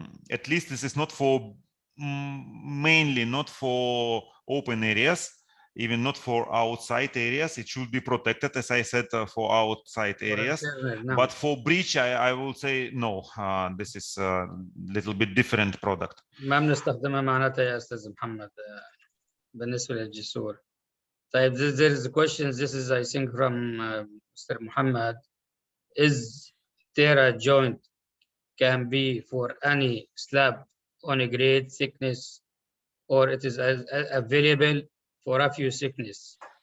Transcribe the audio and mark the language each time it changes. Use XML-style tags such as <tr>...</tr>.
<en>At least this is not for mainly not for open areas, even not for outside areas. It should be protected, as I said, for outside areas. But for bridge, I will say no. This is a little bit different product.</en> <ar>ما بنستخدمها معناتها يا أستاذ محمد بالنسبة للجسور. طيب,</ar> <en>there is a question. This is, I think, from Mr. Muhammad. Is Tera joint can be for any slab on a grade thickness, or it is available for a few thickness?</en>